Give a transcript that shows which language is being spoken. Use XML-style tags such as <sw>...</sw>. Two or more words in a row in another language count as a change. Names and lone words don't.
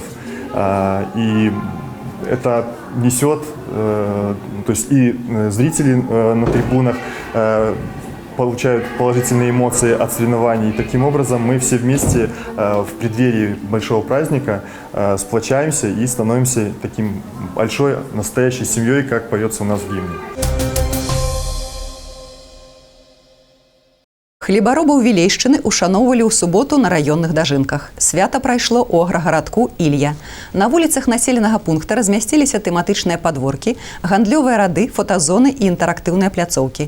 <ru>И это несет, то есть и зрители на трибунах получают положительные эмоции от соревнований. И таким образом мы все вместе в преддверии большого праздника сплочаемся и становимся таким большой настоящей семьей, как поется у нас в гимне.</ru> <be>Хлебаробаў Вілейшчыны ушаноўвалі ў суботу на раённых дажынках. Свята прайшло ў аграгарадку Ілья. На вуліцах населенага пункта размясціліся тэматычныя падворкі, гандлёвыя рады, фотазоны і інтэрактыўныя пляцоўкі.</be>